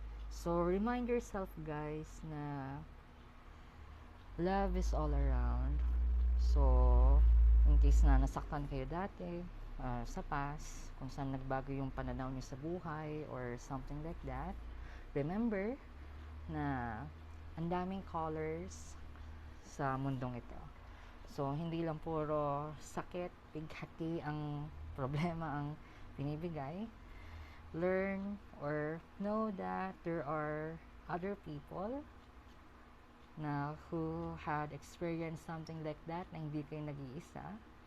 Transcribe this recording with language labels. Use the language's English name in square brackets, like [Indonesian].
[English] So, remind yourself guys na love is all around. [Filipino] So, in case na nasaktan kayo dati, sa past, kung saan nagbago yung pananaw niyo sa buhay [English] or something like that, [Filipino] remember na ang daming colors sa mundong ito. So, hindi lang puro sakit, bighati ang problema ang binibigay. [English] Learn or know that there are other people na who had experienced something like that [Filipino] na hindi kayo nag-iisa.